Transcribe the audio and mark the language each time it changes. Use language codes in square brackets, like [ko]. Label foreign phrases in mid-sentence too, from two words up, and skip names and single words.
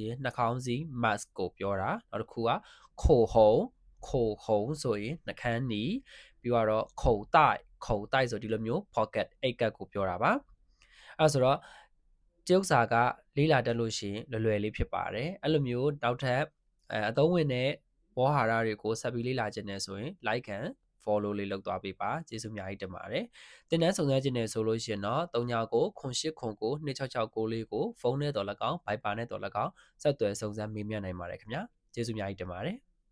[my] ရင်နှာခေါင်းစည်း mask ကိုပြောတာနောက်တစ်ခုက口红ဆိုရင်နှာခမ်းနီပြီးတော့口袋ဆို ဒီလိုမျိုး pocket အိတ်ကပ်ကိုပြောတာပါအဲ့ဆိုတော့တရုတ်စာကလေးလာတက်လို့ရှိရင်လွယ်လေးဖြစ်ပါတယ်အဲ့လိုမျိုးနောက်ထပ်အသုံးဝင်တဲ့ဝေါ်ဟာရတွေကိုဆက်ပြီးလေ့လာခြင်းနဲ့ဆိုရင် [en] like and follow [my] လေးလုပ်သွားပေးပါကျေးဇူးအများကြီးတင်ပါတယ်သင်တန်းစုံစမ်းခြင်းနဲ့ဆိုလို့ရှိရင်တော့3998092669လေးကိုဖုန်းနဲ့တော်၎င်း Viber နဲ့တော်၎င်းဆက်သွယ်စုံစမ်းမေးမြန်းနိုင်ပါတယ်ခင်ဗျာကျေးဇူးအများကြီးတင်ပါတယ်